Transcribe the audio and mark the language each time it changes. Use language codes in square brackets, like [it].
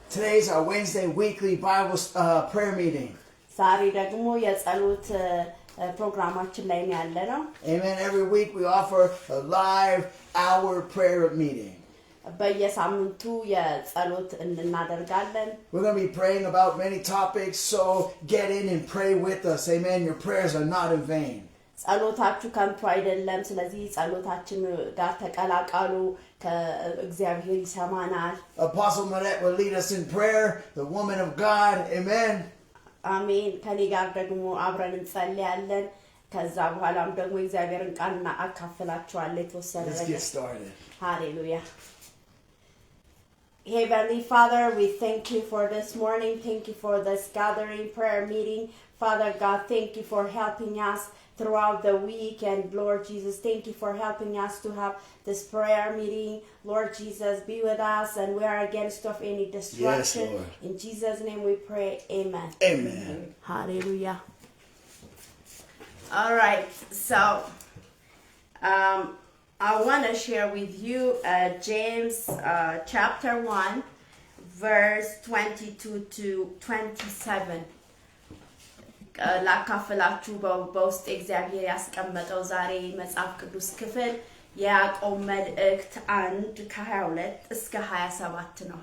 [en] Today is our Wednesday weekly Bible prayer meeting. [am] Sari ደግሞ የጸሎት ፕሮግራማችን ላይ ነው ያለነው. [en] Amen. Every week we offer a live hour prayer meeting. [am] በየሳምንቱ የጸሎት እናደርጋለን. [en] We're going to be praying about many topics, so get in and pray with us. Amen. Your prayers are not in vain. [am] ጸሎታችሁ ከንቱ አይደለም. ስለዚህ ጸሎታችን ጋር ተቀላቀሉ. ከእግዚአብሔር ይሰማናል. [en] Apostle Minette will lead us in prayer, the woman of God. Amen. [am] አሜን. ከኔ ጋር ደግሞ አብረን እንጸልያለን. ከዛ በኋላም ደግሞ እግዚአብሔርን ቃልና አካፍላችኋለሁ የተወሰነ ነገር. [en] Let's get started. Hallelujah. Heavenly Father, we thank you for this morning. Thank you for this gathering prayer meeting. Father God, thank you for helping us throughout the week. And Lord Jesus, thank you for helping us to have this prayer meeting. Lord Jesus, be with us, and we are against of any destruction. Yes, Lord. In Jesus' name we pray. Amen. Amen. Hallelujah. All right. So, I want to share with you James chapter 1, verse 22 to 27. [am] ላካፍላችሁ በውስጥ እግዚአብሔር ያስቀመጠው ዛሬ መጽሐፍ ቅዱስ ክፍል ያዕቆብ መልእክት 1 ከ22 እስከ 27 ነው.